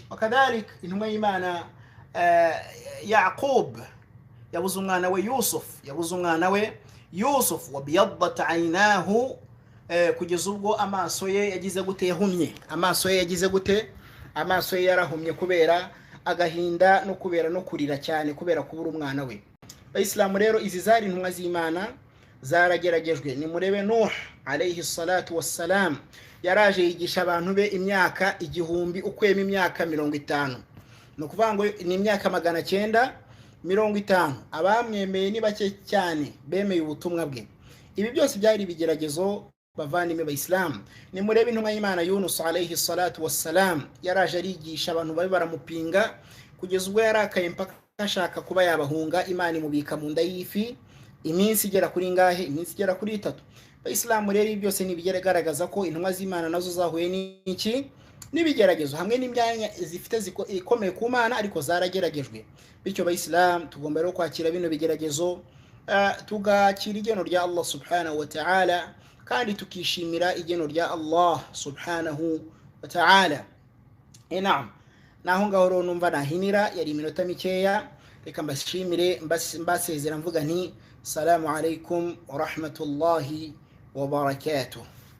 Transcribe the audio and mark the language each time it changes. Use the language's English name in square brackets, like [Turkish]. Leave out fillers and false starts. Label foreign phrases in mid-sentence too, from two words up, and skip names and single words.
[Kinyarwanda] Wakadhalik intumwa y'Imana Yaqub yabuze umwana we Yusuf, [Arabic] وابيضت عيناه, [Kinyarwanda] kugeza ubwo amaso ye yagize gute yahumye, amaso ye yarahumye kubera agahinda no kubera no kurira cyane kubera kubura umwana we. Abayisilamu rero izi zari intumwa z'Imana zarageragejwe. Ni murebe Nuh [Arabic] عليه الصلاة والسلام, [Kinyarwanda] yaraje yigisha abantu be imyaka 1000 ukwema imyaka 50, no kuvuga ngo ni imyaka 950. Abamwemeye ni bake cyane bemeye ubutumwa bwe. Ibi byose byari bigeragezo bavandimwe b'Islam. Ni murebe intumwa y'Imana Yunus [Arabic] عليه الصلاة والسلام, [Kinyarwanda] yaraje arigisha abantu babe baramupinga kugeza ubwo yarakaye mpaka ashaka kuba yabahunga. Imana imubika mu nda y'ifi iminsi igera kuri ngahe, iminsi igera kuri 3. Abayisilamu rero ibi byose nibigaragaza ko intumwa z'Imana nazo zahuye n'iki, n'ibigeragezo hamwe n'imyanya zifite ikomeye ku Mana, ariko zarageragejwe. Bityo abayisilamu tugomba rero kwakira bino bigeragezo, tugakira igeno rya [Arabic] الله سبحانه وتعالى, [Kinyarwanda] kandi tukishimira igeno rya [Arabic] الله سبحانه وتعالى. [Kinyarwanda] Naam, naho ngaho rero numva nahinira, yari iminota mikeya, reka mbashimire mbasezera mvuga nti [Arabic] السلام عليكم ورحمة الله وبركاته.